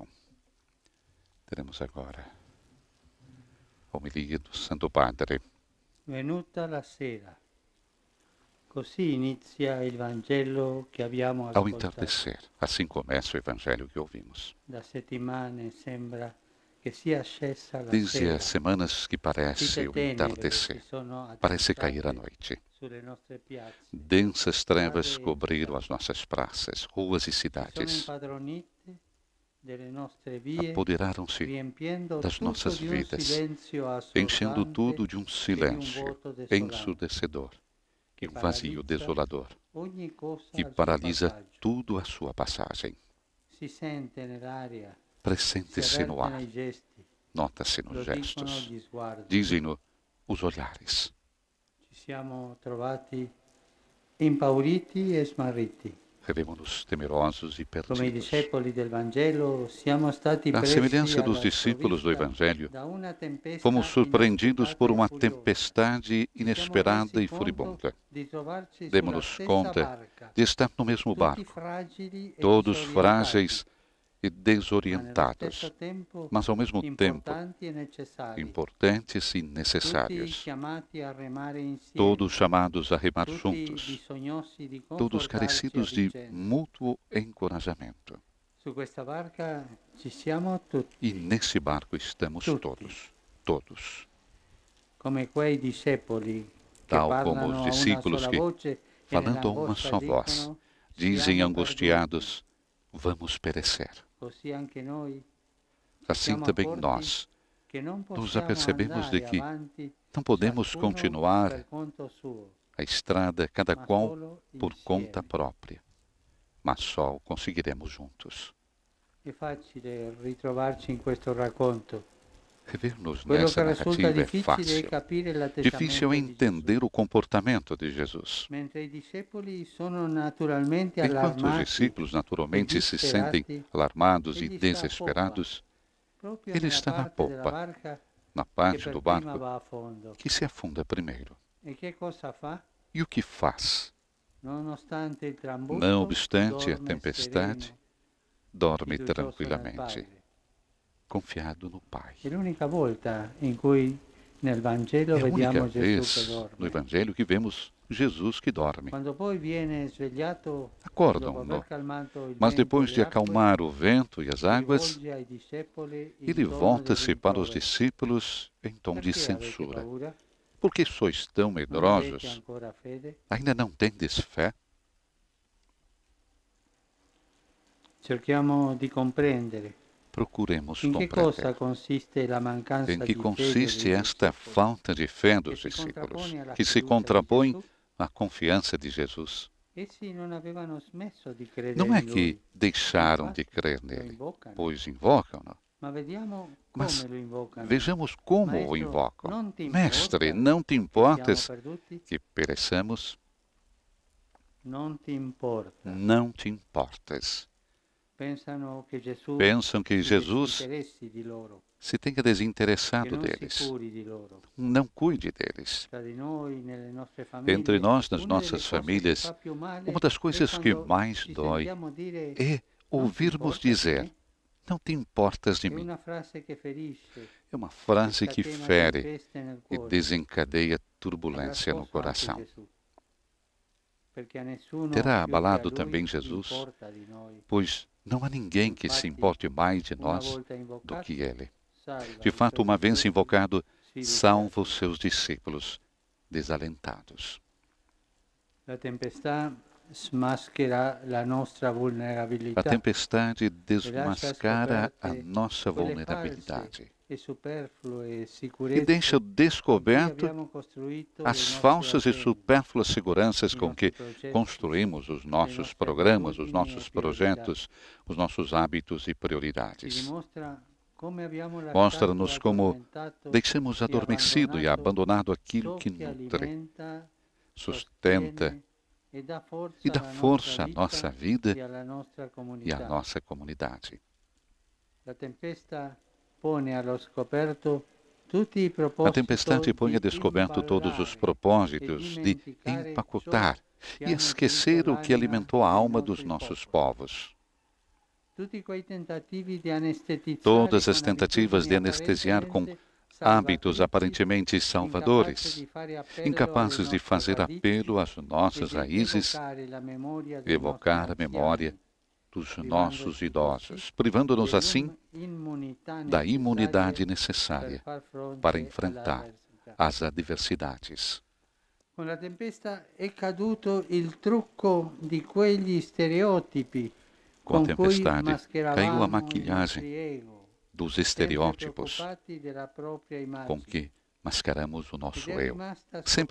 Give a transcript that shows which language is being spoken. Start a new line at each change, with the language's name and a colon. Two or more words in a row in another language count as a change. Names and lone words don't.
Portuguese: Teremos agora a homilia do Santo Padre.
Italian: Venuta la sera. Così inizia il Vangelo che abbiamo
Portuguese: Ao
Italian: ascoltato.
Portuguese: entardecer, assim começa o Evangelho que ouvimos.
Italian: Da settimane sembra che sia scesa la
Portuguese: Desde
Italian: sera,
Portuguese: as semanas que parece
Italian: fitte
Portuguese: o
Italian: tenebre che
Portuguese: entardecer,
Italian: sono
Portuguese: parece cair a
Italian: attestate
Portuguese: noite.
Italian: sulle nostre piazze,
Portuguese: Densas trevas
Italian: strade e
Portuguese: cobriram
Italian: città,
Portuguese: as nossas praças, ruas e
Italian: si sono
Portuguese: cidades.
Italian: impadronite delle nostre vie,
Portuguese: Apoderaram-se
Italian: riempiendo
Portuguese: das
Italian: tutto
Portuguese: nossas
Italian: di un
Portuguese: vidas,
Italian: silenzio
Portuguese: enchendo
Italian: assordante
Portuguese: tudo de um
Italian: e di un
Portuguese: silêncio
Italian: vuoto desolante
Portuguese: ensurdecedor e
Italian: che
Portuguese: um vazio
Italian: paralizza
Portuguese: desolador
Italian: ogni cosa
Portuguese: que
Italian: al suo
Portuguese: paralisa
Italian: passaggio.
Portuguese: tudo à sua passagem.
Italian: Si sente nell'aria, si
Portuguese: Pressente-se no
Italian: avverte
Portuguese: ar,
Italian: nei gesti,
Portuguese: nota-se nos
Italian: lo dicono
Portuguese: gestos,
Italian: gli sguardi.
Portuguese: dizem-no os olhares.
Italian: Ci siamo trovati impauriti e smarriti.
Portuguese: Revemo-nos temerosos e
Italian: Come i
Portuguese: perdidos.
Italian: discepoli del Vangelo siamo stati
Portuguese: À
Italian: presi
Portuguese: semelhança dos
Italian: alla
Portuguese: discípulos do
Italian: sprovvista
Portuguese: Evangelho,
Italian: da una tempesta
Portuguese: fomos surpreendidos por
Italian: inaspettata e
Portuguese: uma
Italian: furiosa.
Portuguese: tempestade
Italian: Ci siamo
Portuguese: inesperada
Italian: resi
Portuguese: e
Italian: conto
Portuguese: furibunda.
Italian: di trovarci sulla
Portuguese: Demos-nos
Italian: stessa
Portuguese: conta
Italian: barca,
Portuguese: de estar no mesmo
Italian: tutti
Portuguese: barco,
Italian: fragili e
Portuguese: todos
Italian: disorientati,
Portuguese: frágeis e
Italian: ma nello
Portuguese: desorientados,
Italian: stesso tempo
Portuguese: mas ao mesmo tempo
Italian: importanti e necessari,
Portuguese: importantes e
Italian: tutti
Portuguese: necessários,
Italian: chiamati a remare insieme,
Portuguese: todos chamados a remar
Italian: tutti
Portuguese: juntos,
Italian: bisognosi di
Portuguese: todos
Italian: confortarci a
Portuguese: carecidos de
Italian: vicenda.
Portuguese: mútuo encorajamento.
Italian: Su questa barca ci siamo tutti,
Portuguese: E nesse barco estamos
Italian: Tutti.
Portuguese: todos.
Italian: come quei discepoli che
Portuguese: Tal como
Italian: parlano
Portuguese: os
Italian: a una
Portuguese: discípulos
Italian: sola
Portuguese: que,
Italian: voce e
Portuguese: falando a uma
Italian: nell'angoscia
Portuguese: só voz,
Italian: dicono,
Portuguese: dizem
Italian: siamo
Portuguese: angustiados: vamos perecer.
Italian: perduti. Così anche noi
Portuguese: Assim
Italian: siamo
Portuguese: também
Italian: accorti
Portuguese: nós
Italian: che non
Portuguese: nos
Italian: possiamo
Portuguese: apercebemos de
Italian: andare
Portuguese: que
Italian: avanti
Portuguese: não podemos
Italian: ciascuno
Portuguese: continuar
Italian: per conto suo,
Portuguese: a estrada, cada
Italian: ma
Portuguese: qual
Italian: solo
Portuguese: por
Italian: insieme.
Portuguese: conta própria, mas só o conseguiremos juntos.
Italian: È facile ritrovarci in questo racconto.
Portuguese: Rever-nos
Italian: Quello
Portuguese: nessa
Italian: che risulta
Portuguese: narrativa é
Italian: difficile è
Portuguese: fácil.
Italian: capire
Portuguese: Difícil
Italian: l'atteggiamento
Portuguese: é
Italian: di Gesù.
Portuguese: entender o comportamento de Jesus.
Italian: Mentre i discepoli sono naturalmente
Portuguese: Enquanto os
Italian: allarmati
Portuguese: discípulos naturalmente se
Italian: disperati,
Portuguese: sentem alarmados e
Italian: egli sta a
Portuguese: desesperados,
Italian: proprio
Portuguese: ele
Italian: nella
Portuguese: está na
Italian: parte della
Portuguese: popa,
Italian: barca
Portuguese: na
Italian: che
Portuguese: parte
Italian: per
Portuguese: do
Italian: prima
Portuguese: barco
Italian: va a fondo.
Portuguese: que se afunda primeiro.
Italian: E che cosa fa?
Portuguese: E o que faz?
Italian: Nonostante il trambusto,
Portuguese: Não obstante a
Italian: dorme
Portuguese: tempestade,
Italian: sereno,
Portuguese: dorme
Italian: fiducioso nel
Portuguese: tranquilamente,
Italian: Padre.
Portuguese: confiado no Pai.
Italian: È l'unica volta in cui nel Vangelo
Portuguese: É a única
Italian: vediamo Gesù che
Portuguese: vez no
Italian: dorme.
Portuguese: Evangelho que vemos Jesus que dorme.
Italian: Quando poi viene svegliato, dopo
Portuguese: Acordam-no,
Italian: aver calmato il
Portuguese: mas
Italian: vento
Portuguese: depois
Italian: e
Portuguese: de
Italian: le acque,
Portuguese: acalmar o vento e as
Italian: si
Portuguese: águas,
Italian: rivolge ai discepoli in
Portuguese: ele
Italian: tono
Portuguese: volta-se
Italian: di
Portuguese: para os
Italian: rimprovero.
Portuguese: discípulos em tom de
Italian: Perché avete
Portuguese: censura.
Italian: paura?
Portuguese: Por que sois tão
Italian: Non avete
Portuguese: medrosos?
Italian: ancora fede?
Portuguese: Ainda não tendes fé?
Italian: Cerchiamo di comprendere
Portuguese: Procuremos
Italian: in che cosa
Portuguese: compreender.
Italian: consiste la mancanza
Portuguese: Em que
Italian: di fede
Portuguese: consiste
Italian: dei
Portuguese: esta
Italian: discepoli,
Portuguese: falta de fé dos
Italian: che si
Portuguese: discípulos,
Italian: contrappone alla
Portuguese: que se
Italian: fiducia di
Portuguese: contrapõe
Italian: Gesù?
Portuguese: à confiança de Jesus?
Italian: Essi non avevano smesso di credere
Portuguese: Não é
Italian: in
Portuguese: que
Italian: Lui,
Portuguese: deixaram de
Italian: infatti
Portuguese: crer
Italian: lo
Portuguese: nele,
Italian: invocano.
Portuguese: pois invocam-no.
Italian: Ma vediamo
Portuguese: Mas
Italian: come lo invocano.
Portuguese: vejamos como o
Italian: Maestro,
Portuguese: invocam.
Italian: non ti
Portuguese: Mestre,
Italian: importa
Portuguese: não te
Italian: che
Portuguese: importas
Italian: siamo perduti?
Portuguese: que pereçamos?
Italian: Non ti importa.
Portuguese: Não te importas.
Italian: Pensano che Gesù
Portuguese: Pensam que
Italian: si
Portuguese: Jesus
Italian: disinteressi di loro,
Portuguese: se tenha
Italian: che
Portuguese: desinteressado
Italian: non si
Portuguese: deles.
Italian: curi di loro.
Portuguese: Não cuide deles.
Italian: Tra di noi, nelle nostre famiglie,
Portuguese: Entre nós, nas
Italian: una delle
Portuguese: nossas
Italian: cose che
Portuguese: famílias,
Italian: fa più male
Portuguese: uma das
Italian: è
Portuguese: coisas que
Italian: quando
Portuguese: mais
Italian: ci
Portuguese: dói
Italian: sentiamo dire
Portuguese: é ouvirmos
Italian: importa di
Portuguese: dizer:
Italian: me?
Portuguese: não te importas de
Italian: È
Portuguese: mim.
Italian: una frase che ferisce,
Portuguese: É uma frase que
Italian: scatena
Portuguese: fere
Italian: tempeste nel
Portuguese: e
Italian: cuore.
Portuguese: desencadeia
Italian: Avrà
Portuguese: turbulência no
Italian: scosso anche
Portuguese: coração.
Italian: Gesù, perché a nessuno
Portuguese: Terá
Italian: più che a
Portuguese: abalado
Italian: lui
Portuguese: também Jesus,
Italian: importa di noi.
Portuguese: pois não há ninguém que se importe mais de
Italian: Una
Portuguese: nós
Italian: volta
Portuguese: do
Italian: invocato,
Portuguese: que Ele.
Italian: salva
Portuguese: De
Italian: i
Portuguese: fato,
Italian: suoi
Portuguese: uma vez
Italian: discepoli
Portuguese: invocado,
Italian: sfiduciati.
Portuguese: salva os seus discípulos desalentados.
Italian: La tempestà smaschera la nostra
Portuguese: A
Italian: vulnerabilità
Portuguese: tempestade desmascara a
Italian: scoperte
Portuguese: nossa
Italian: quelle
Portuguese: vulnerabilidade
Italian: e superflue
Portuguese: e
Italian: sicurezze
Portuguese: deixa
Italian: con cui
Portuguese: descoberto
Italian: abbiamo costruito
Portuguese: as
Italian: le nostre
Portuguese: falsas e
Italian: attese,
Portuguese: supérfluas seguranças
Italian: i
Portuguese: com
Italian: nostri
Portuguese: que
Italian: progetti,
Portuguese: construímos os nossos
Italian: nostre
Portuguese: programas, os
Italian: abitudini
Portuguese: nossos
Italian: e priorità.
Portuguese: projetos, os nossos hábitos e
Italian: Ci
Portuguese: prioridades.
Italian: dimostra come abbiamo
Portuguese: Mostra-nos
Italian: lasciato
Portuguese: como
Italian: addormentato
Portuguese: deixamos adormecido e abandonado aquilo
Italian: ciò
Portuguese: que
Italian: che nutre,
Portuguese: alimenta, sustenta
Italian: sostiene e dà forza
Portuguese: e dá
Italian: alla
Portuguese: força à
Italian: nostra
Portuguese: nossa
Italian: vita
Portuguese: vida
Italian: e alla nostra
Portuguese: e à
Italian: comunità.
Portuguese: nossa comunidade.
Italian: La tempesta pone allo scoperto tutti i
Portuguese: A
Italian: propositi
Portuguese: tempestade põe a descoberto todos os propósitos de empacotar e esquecer o que alimentou a alma dos nossos povos. Todas as tentativas de anestesiar com hábitos aparentemente salvadores, incapazes de fazer apelo às nossas raízes, evocar a memória dos nossos idosos, privando-nos assim da imunidade necessária para enfrentar as adversidades.
Italian: Con la tempesta è caduto il trucco di quegli stereotipi
Portuguese: Com a
Italian: con cui
Portuguese: tempestade, caiu a
Italian: mascheravamo il
Portuguese: maquilhagem
Italian: nostro ego,
Portuguese: dos
Italian: sempre
Portuguese: estereótipos
Italian: preoccupati della propria
Portuguese: com
Italian: immagine.
Portuguese: que mascaramos o nosso
Italian: Ed è
Portuguese: eu,
Italian: rimasta
Portuguese: sempre